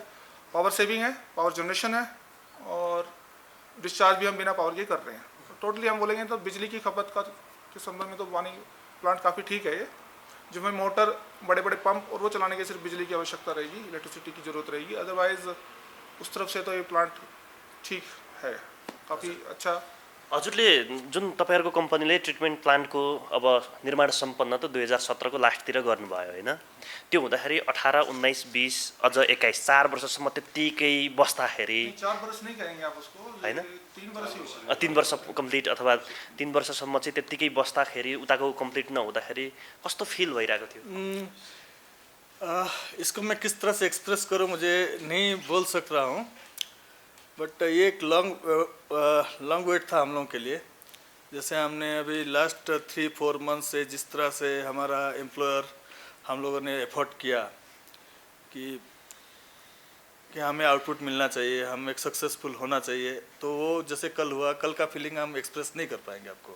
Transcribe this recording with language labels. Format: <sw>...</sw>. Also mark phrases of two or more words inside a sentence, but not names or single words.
<en>power saving</en> <hi>है,</hi> <en>power generation</en> <hi>है, और डिस्चार्ज भी हम बिना पावर के कर रहे हैं. तो टोटली हम बोलेंगे तो बिजली की खपत का के संबंध में तो पानी प्लांट काफ़ी ठीक है. ये जो हमें मोटर, बड़े बड़े पंप और वो चलाने के सिर्फ बिजली की आवश्यकता रहेगी, इलेक्ट्रिसिटी की ज़रूरत रहेगी. अदरवाइज़ उस तरफ से तो ये प्लांट ठीक है, काफ़ी अच्छा.</hi> <ne>हजुरले जुन तपाईँहरूको कम्पनीले ट्रिटमेन्ट प्लान्टको अब निर्माण सम्पन्न त 2017 को लास्टतिर गर्नुभयो होइन? त्यो हुँदाखेरि 18, 19, 20 अझ 21 4 वर्षसम्म त्यत्तिकै बस्दाखेरि,</ne> <hi>4 वर्ष नहीं कहेंगे आप उसको, होइन? 3 वर्ष ही होगा.</hi> <ne>3 वर्ष कम्प्लिट अथवा 3 वर्षसम्म चाहिँ त्यत्तिकै बस्दाखेरि, उताको कम्प्लिट नहुँदाखेरि कस्तो फिल भइरहेको थियो?</ne> <hi>इसको मैं किस तरह से एक्सप्रेस करूँ मुझे नहीं बोल सक रहा हूँ, बट ये एक</hi> <en>long wait</en> <hi>था हम लोगों के लिए. जैसे हमने अभी लास्ट 3-4 मंथ से जिस तरह से हमारा एम्प्लॉयर, हम लोगों ने एफर्ट किया कि हमें आउटपुट मिलना चाहिए, हम एक सक्सेसफुल होना चाहिए, तो वो जैसे कल हुआ, कल का फीलिंग हम एक्सप्रेस नहीं कर पाएंगे आपको.</hi>